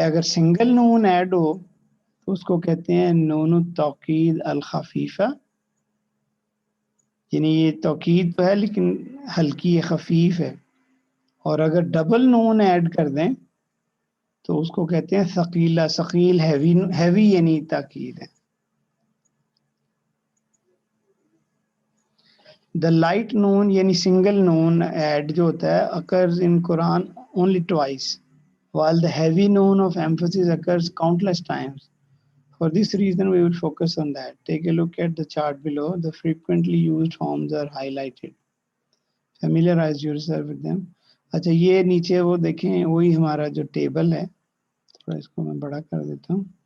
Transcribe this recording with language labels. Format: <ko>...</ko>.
<ur>اگر سنگل نون ایڈ ہو تو اس کو کہتے ہیں نون التوکید الخفیفہ، یعنی یہ توکید تو ہے لیکن ہلکی خفیف ہے. اور اگر ڈبل نون ایڈ کر دیں تو اس کو کہتے ہیں ثقیلہ، ثقیل، ہیوی یعنی تاکید ہے.</ur> <en>The light noon یعنی single noon add</en> <ur>جو ہوتا ہے</ur> <en>occurs in Quran only twice, while the heavy noon of emphasis occurs countless times. For this reason we will focus on that. Take a look at the chart below. The frequently used forms are highlighted. Familiarize yourself with them.</en> <ur>اچھا یہ نیچے وہ دیکھیں وہی ہمارا جو table ہے، تھوڑا اس کو میں بڑا کر دیتا ہوں.</ur>